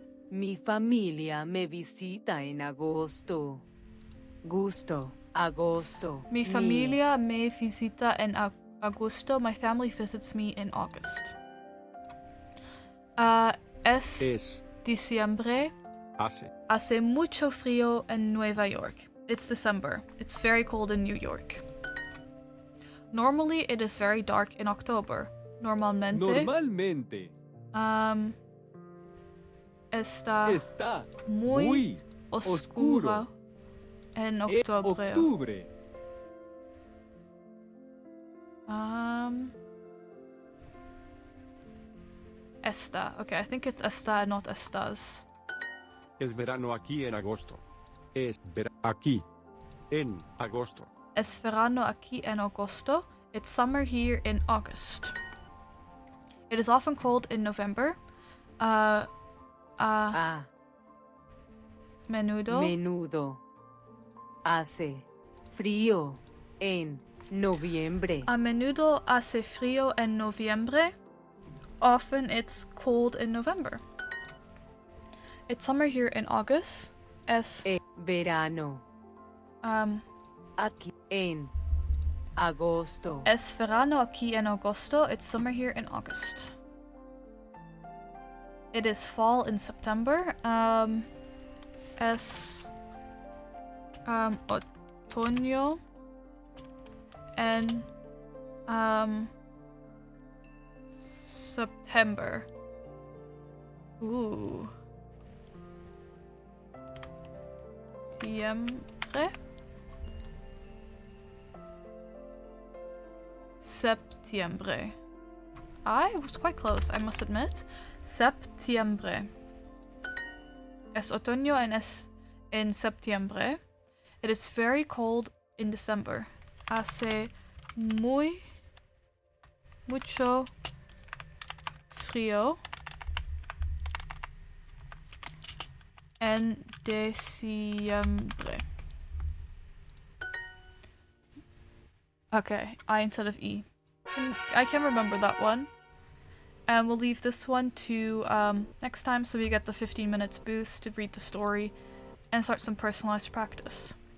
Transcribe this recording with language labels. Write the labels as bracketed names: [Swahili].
[Spanish] Mi familia me visita en agosto. Gusto, agosto. Mi familia me visita en agosto. [English] My family visits me in August. [Spanish] Es diciembre. Hace mucho frío en Nueva York. [English] It's December. It's very cold in New York. Normally, it is very dark in October. [Spanish] Normalmente. Está muy oscuro en octubre. Está. [English] Okay, I think it's está, not estás. [Spanish] Es verano aquí en agosto. Es verano aquí en agosto. Es verano aquí en agosto. [English] It's summer here in August. It is often cold in November. [Spanish] Menudo. Hace frío en noviembre. A menudo hace frío en noviembre. [English] Often it's cold in November. It's summer here in August. [Spanish] Es verano. Aquí en agosto. Es verano aquí en agosto. [English] It's summer here in August. It is fall in September. [Spanish] Es otoño en September. [English] Ooh. [Spanish] Septiembre. Septiembre. [English] I was quite close, I must admit. Septiembre. [Spanish] Es otoño en septiembre. [English] It is very cold in December. [Spanish] Hace mucho frío en diciembre. [English] Okay, I instead of E. I can remember that one. And we'll leave this one to next time so we get the 15 minutes boost to read the story and start some personalized practice.